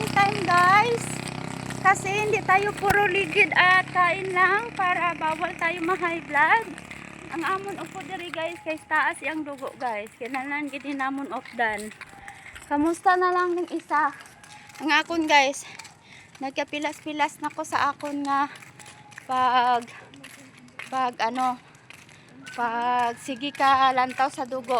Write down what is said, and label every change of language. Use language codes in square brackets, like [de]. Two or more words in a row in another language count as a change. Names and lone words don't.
[en] home guys. [tl] Kasi hindi tayo puro ligid at kain lang para bawal tayo ma- [en] high blood. [hil] Ang amon upo diri guys kay taas yang dugo guys. Kinanan gid namon ofdan. Kamusta na lang ng isa. Ang akon guys, nagkapilas-pilas na ko sa akon nga pag sige ka lantaw sa dugo.